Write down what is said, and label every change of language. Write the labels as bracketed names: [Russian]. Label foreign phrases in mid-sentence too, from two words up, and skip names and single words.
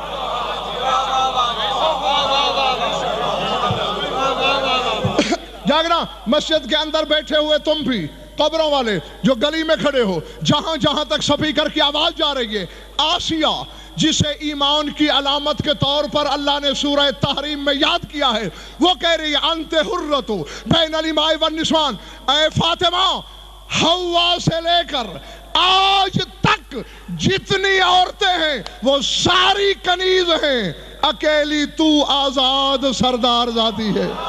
[Urdu] جاگنا مسجد کے اندر بیٹھے ہوئے تم بھی، قبروں والے جو گلی میں کھڑے ہو، جہاں جہاں تک سپیکر کی آواز جا رہی ہے، آسیہ جسے ایمان کی علامت کے طور پر اللہ نے سورہ تحریم میں یاد کیا ہے، وہ کہہ رہی ہے [Arabic] انت حرۃ بین الاماء والنسوان، [Urdu] اے فاطمہ حوا سے لے کر آج تک جتنی عورتیں ہیں وہ ساری کنیز ہیں، اکیلی تو آزاد سردار ذاتی ہے۔